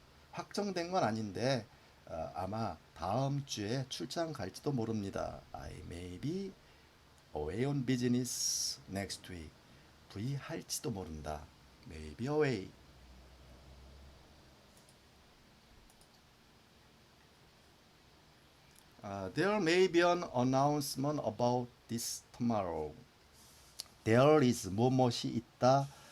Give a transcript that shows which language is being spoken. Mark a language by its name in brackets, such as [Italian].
[Korean] 확정된 건 아닌데 아마 다음 주에 출장 갈지도 모릅니다. [English] I may be away on business next week. V [Korean] 할지도 모른다. [English] May be away. There may be an announcement about this tomorrow. There is [Korean] 무엇이 있다.